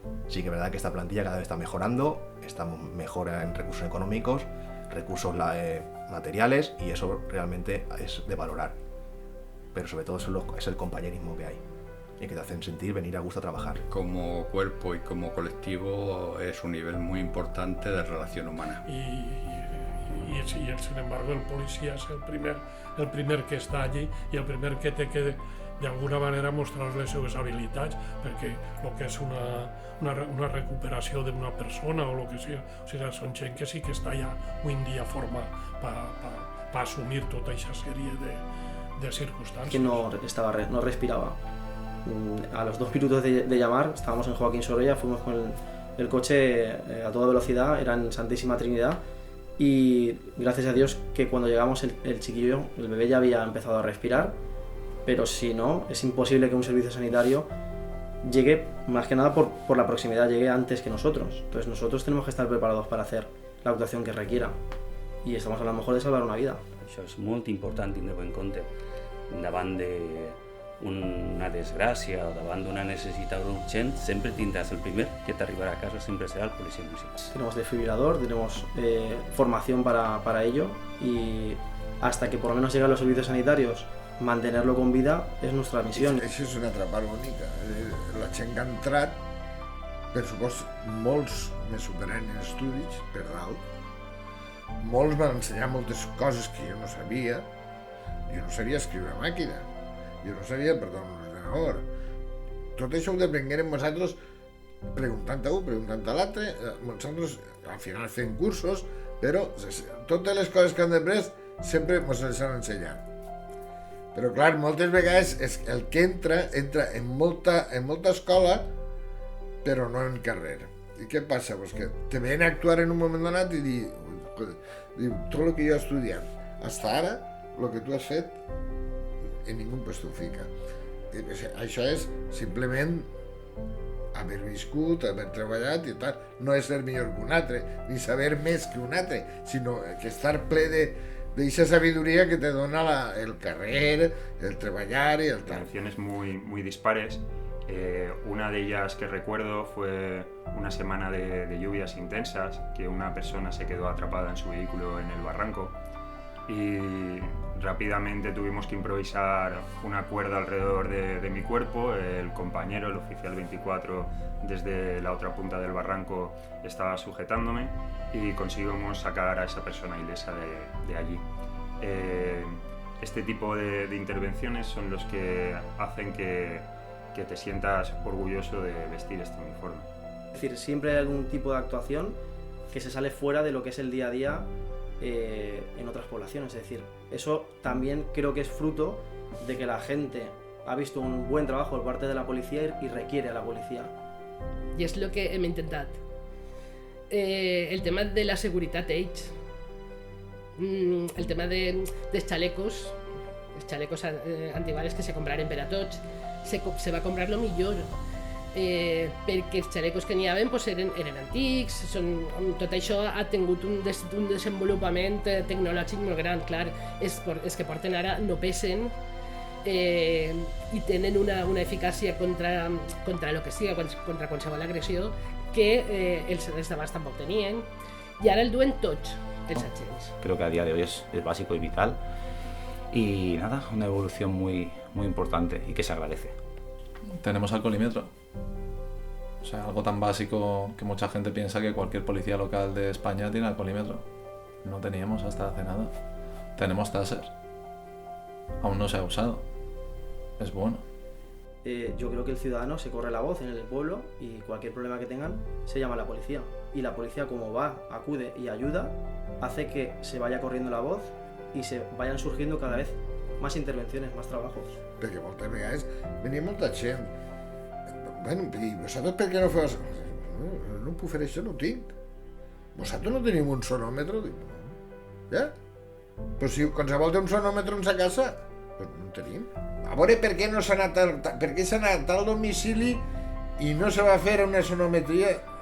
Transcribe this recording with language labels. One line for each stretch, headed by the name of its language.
Spanish: Sí que es verdad que esta plantilla cada vez está mejorando, estamos mejor en recursos económicos, recursos materiales, y eso realmente es de valorar, pero sobre todo es el compañerismo que hay y que te hacen sentir venir a gusto a trabajar. Como cuerpo y como colectivo es un nivel muy importante de relación humana. Y sin embargo el policía es
Catalan: el primer que està allí i el primer que té que d'alguna manera mostrar les seves habilitats, perquè el que és una recuperació d'una persona o el que sigui, o sigui, són gent que sí que està ja avui en dia forma per assumir tota aquesta sèrie de circunstàncies.
Spanish: Que no respiraba. A los 2 minutos de llamar, estábamos en Joaquín Sorolla, fuimos con el coche a toda velocidad, era en Santísima Trinidad, y gracias a Dios que cuando llegamos el chiquillo, el bebé ya había empezado a respirar, pero si no, es imposible que un servicio sanitario llegue, más que nada por la proximidad, llegue antes que nosotros. Entonces nosotros tenemos que estar preparados para hacer la actuación que requiera, y estamos a lo mejor de salvar una vida.
Catalan: Això és molt important tindre-ho en compte. Davant d'una desgràcia o davant d'una necessitat urgent, sempre tindràs el primer que t'arribarà a casa, sempre serà el policia municipal.
Spanish: Tenemos desfibrilador, tenemos formación para ello, y hasta que por lo menos lleguen los servicios sanitarios, mantenerlo con vida es nuestra misión.
Catalan: Això és una altra part bonica. La gent que ha entrat, per supost, molts me superen en estudis, per dalt. Molts m'han ensenyat moltes coses que jo no sabia. Jo no sabia escriure a màquina. Jo no sabia, perdó, un ordenador. Tot això ho deprenguérem nosaltres preguntant a un, preguntant a l'altre, nosaltres al final fent cursos, però totes les coses que han après sempre ens les han ensenyat. Però clar, moltes vegades el que entra en molta escola, però no en carrer. I què passa?
Spanish: Pues que te ven a actuar
Catalan: en un moment donat i dir tot el que jo he estudiat fins ara, el que tu has fet, en ningú puesto ho fica. Això és simplement haver viscut, haver treballat i tal. No és ser millor que un altre, ni saber més que un altre, sinó que estar ple d'eixa sabiduría que te dona el carrer, el treballar y el tal.
Spanish: Intenciones muy dispares. Una de ellas que recuerdo fue una semana de lluvias intensas, que una persona se quedó atrapada en su vehículo en el barranco y rápidamente tuvimos que improvisar una cuerda alrededor de mi cuerpo. El compañero, el oficial 24, desde la otra punta del barranco estaba sujetándome y conseguimos sacar a esa persona ilesa de allí. Este tipo de intervenciones son los que hacen que te sientas orgulloso de vestir este uniforme. Es decir, siempre hay algún tipo de actuación que se sale fuera de lo que es el día a día en otras poblaciones. Es decir, eso también creo que es fruto de que la gente ha visto un buen trabajo por parte de la policía y requiere a la policía.
Catalan: I és el que hem intentat. El tema de la seguretat ells, el tema dels xalecos, els xalecos antibales que se compraren per a tots, se va comprar lo millor, perquè els xalecos que n'hi havia pues, eren antics, tot això ha tingut un desenvolupament tecnològic molt gran, clar, és que porten ara, no pesen, i tenen una eficàcia contra el que sigui, contra qualsevol agressió, que els d'abans tampoc tenien, i ara el duen tots, els agents.
Spanish: Creo que a día de hoy es básico y vital y nada, una evolución muy importante y que se agradece. Tenemos alcoholímetro. O sea, algo tan básico que mucha gente piensa que cualquier policía local de España tiene alcoholímetro. No teníamos hasta hace nada. Tenemos taser. Aún no se ha usado. Es bueno. Yo creo que el ciudadano se corre la voz en el pueblo y cualquier problema que tengan se llama a la policía. Y la policía, como va, acude y ayuda, hace que se vaya corriendo la voz y se vayan surgiendo cada vez más intervenciones, más trabajos.
Catalan: Perquè moltes vegades venia molta gent. Bueno, i vosaltres per què no feu... No puc fer això, no ho tinc. Vosaltres no teniu un sonòmetre? Ja? Però si qualsevol té un sonòmetre en sa casa, doncs no en tenim. A veure per què no s'ha anat al domicili i no se va fer una sonometria.